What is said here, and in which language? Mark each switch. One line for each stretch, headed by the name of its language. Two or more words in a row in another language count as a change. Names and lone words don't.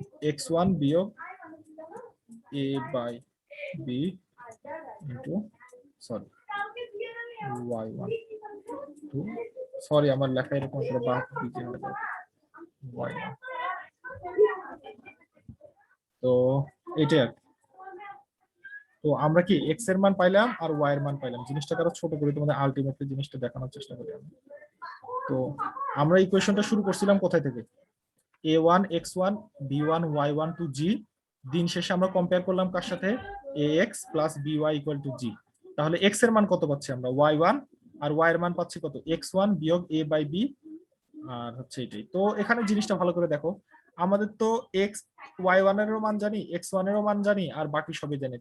Bangla: x1 বিয়োগ
English: a by b into
Bangla: সরি y1 টু সরি আমার লেখা এরকম করে বাদ দিতে হবে y1। তো এটা তো আমরা কি x এর মান পাইলাম আর y এর মান পাইলাম। জিনিসটাকে আরো ছোট করে তোমাদের আলটিমেটলি জিনিসটা দেখানোর চেষ্টা করি আমি। তো আমরা ইকুয়েশনটা শুরু করছিলাম কোথায় থেকে? a1 x1 b1 y1 টু g। দিন শেষে আমরা কম্পেয়ার করলাম কার সাথে?
English: ax plus by equal to g.
Bangla: তাহলে x এর মান কত পাচ্ছি আমরা? y1, আর y এর মান পাচ্ছি কত? x1 বিয়োগ a বাই b, আর হচ্ছে এটাই। তো এখানে জিনিসটা ভালো করে দেখো, আমাদের তো x y1 এরও মান জানি, x1 এরও মান জানি, আর বাকি সবই জানি।